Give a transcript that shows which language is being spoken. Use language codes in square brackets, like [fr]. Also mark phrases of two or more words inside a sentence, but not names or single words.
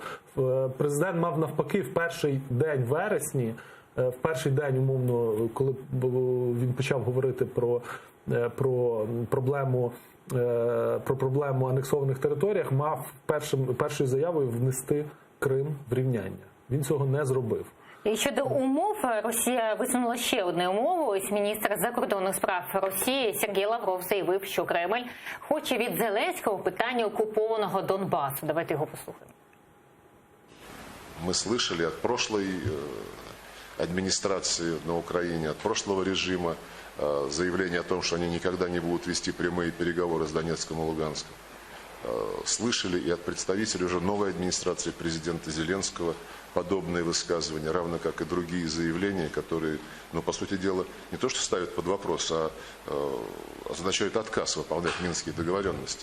[uk] Президент мав навпаки в перший день вересні, в перший день, умовно, коли він почав говорити про проблему анексованих територіях, мав першою заявою внести Крим в рівняння. Він цього не зробив. І щодо умов, Росія висунула ще одну умову. Ось міністр закордонних справ Росії Сергій Лавров заявив, що Кремль хоче від Зеленського питання окупованого Донбасу. Давайте його послухаємо. [ru] Мы слышали от прошлой администрации на Украине, от прошлого режима, заявление о том, что они никогда не будут вести прямые переговоры с Донецком и Луганском. Слышали и от представителей уже новой администрации президента Зеленского подобные высказывания, равно как и другие заявления, которые, по сути дела, не то что ставят под вопрос, а означают отказ выполнять Минские договоренности.